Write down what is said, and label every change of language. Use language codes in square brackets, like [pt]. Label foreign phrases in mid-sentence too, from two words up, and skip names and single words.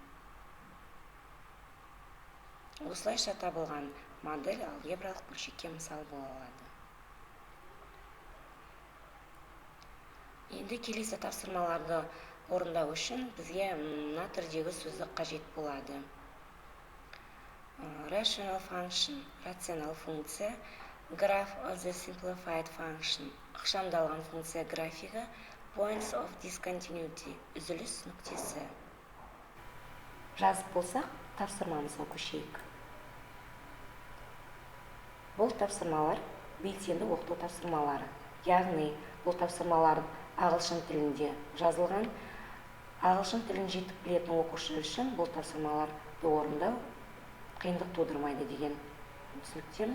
[kk] Осылайша табылған модель алгебралық бөлшекке мысал бола алады. Енді келесі тапсырмаларды орындау үшін бізге мына түрдегі сөздік қажет болады: [en] rational function, [kk] рационал функция, [en] graph of the simplified function, [kk] ықшамдалған функция графигі, [en] points of discontinuity, [kk] үзіліс нүктесі. Жазып болсақ, тапсырмамызға көшейік. Бұл тапсырмалар белсенді оқыту тапсырмалары. Яғни, бұл тапсырмалар ағылшын тілінде жазылған. Ағылшын тілін жетік білетін оқушы үшін бұл тапсырмаларды орындау қиындық тудырмайды деген түсініктеміз.